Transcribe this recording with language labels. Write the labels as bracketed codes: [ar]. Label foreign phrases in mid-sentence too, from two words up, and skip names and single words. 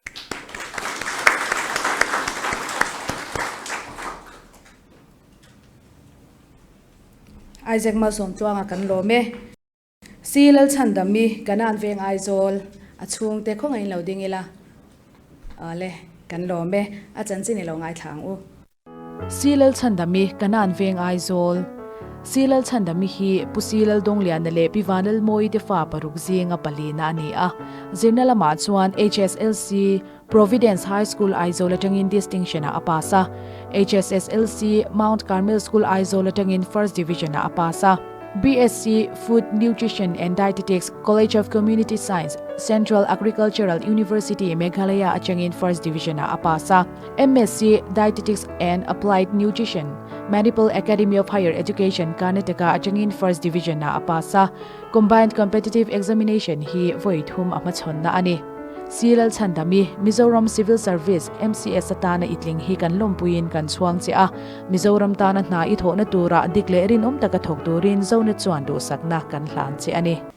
[lus] Isaac Mizoram tuanga kan lome Silal chandami kanan veng aizol achung te khong ain loading ila ale kan lome achanchi ni lo ngai thlang u Silal chandami kanan veng aizol Silal chandami hi pusilal donglian le piwanal moi te fa paruk zinga palina ani a zirnalama chuan HSLC Providence High School aizol atangin distinction a apasa HSSLC Mount Carmel School aizol atangin First Division a apasa BSc Food Nutrition and Dietetics College of Community Science Central Agricultural University Meghalaya atangin First Division a apasa MSc Dietetics and Applied Nutrition Manipal Academy of Higher Education Karnataka atangin First Division a apasa combined competitive examination hi voithum amachon na ani Silal chandami Mizoram Civil Service MCS atana itling hi kan lompuin kan chuang che a Mizoram ta na i thona tura declarein om taka thok turin Zonet chuan du sakna kan hlan che ani